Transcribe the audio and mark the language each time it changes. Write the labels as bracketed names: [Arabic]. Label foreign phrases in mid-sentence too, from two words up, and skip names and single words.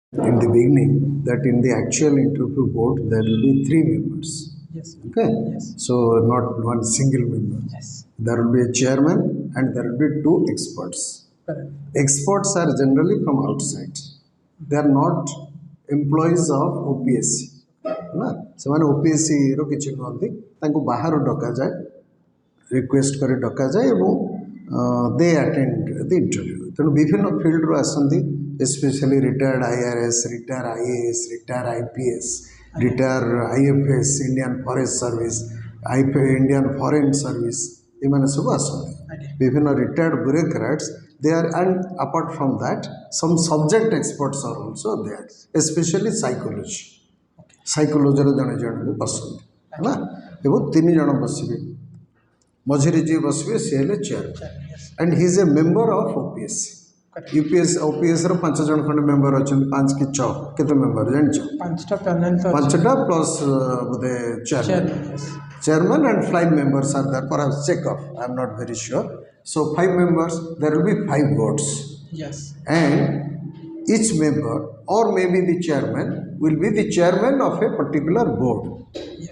[English] in the beginning that in the actual interview board there will be 3 members. Yes. Okay. Yes. So not one single member. Yes. There will be a chairman and there will be 2 experts. Correct. Experts are generally from outside. They are not employees of OPSC. [Odia] ना ସେମାନେ OPSC रो କିଛି ନୁହନ୍ତି ତାଙ୍କୁ ବାହାରୁ ଡକାଯାଏ रिक्वेस्ट କରି ଡକାଯାଏ ଏବଂ [English] they attend the interview [Odia] ତେଣୁ ବିଭିନ୍ନ ଫିଲ୍ଡରୁ ଆସନ୍ତି [English] specially retired IRS retired IAS retired IPS retired IFS Indian Forest Service Indian Foreign Service [Odia] ଏମାନେ ସବୁ ଆସନ୍ତି ବିଭିନ୍ନ [English] retired bureaucrats they are, and apart from that some subject experts are also there, especially psychology. [Odia] Psychology ର ଜଣେ ଜଣେ ବି ବସନ୍ତି ହେଲା ଏବଂ 3 ଜଣ ବସିବେ ମଝିରେ ଯିଏ ବସିବେ ସେ ହେଲେ ଚେୟାରମ୍ୟାନ୍ [English] and he is a member of OPSC. [Odia] OPS ର 5 ଜଣ ଖଣ୍ଡେ ମେମ୍ବର ଅଛନ୍ତି 5 କି 6 କେତେ ମେମ୍ବର ଜାଣିଛ 5ଟା ପ୍ଲସ୍ ବୋଧେ [English] chairman and 5 members are there, perhaps check off, I am not very sure. So 5 members, there will be 5 votes. Yes. And each member or maybe the chairman will be the chairman of a particular board. Yes.